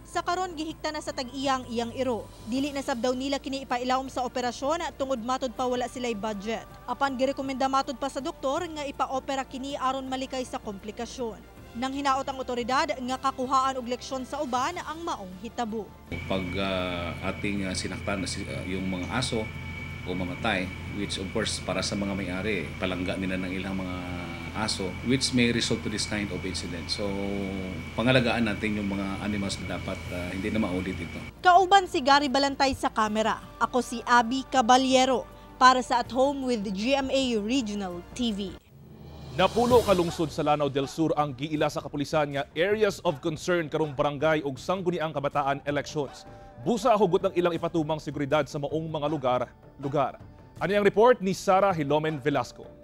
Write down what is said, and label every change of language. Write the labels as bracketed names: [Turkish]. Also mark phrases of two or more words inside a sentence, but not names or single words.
[Cebuano] Sa karon gihikta na sa tag-iyang iyang iro. Dili na sab daw nila kini ipailawom sa operasyon tungod matud pa wala sila'y budget. Apan girekomenda matud pa sa doktor nga ipa-opera kini aron malikay sa komplikasyon. Nang hinaot ang otoridad nga kakuhaan og leksyon sa uban ang maong hitabo. [Filipino] Pag ating sinaktan yung mga aso o mamatay, [English] which of course [Filipino] para sa mga may-ari, palangga nila ng ilang mga aso, [English] which may result to this kind of incident. [Filipino] So, pangalagaan natin yung mga animals na dapat hindi na maulit ito. [Cebuano] Kauban si Gary Balantay sa kamera. Ako si Abby Caballero para sa At Home with GMA Regional TV. Napulo ka lungsod sa Lanao del Sur ang giila sa kapulisan nga [English] areas of concern [Cebuano] karong barangay ug sangguniang kabataan elections. Busa hugot ng ilang ipatumang seguridad sa maong mga lugar. Ano ang report ni Sarah Hilomen Velasco?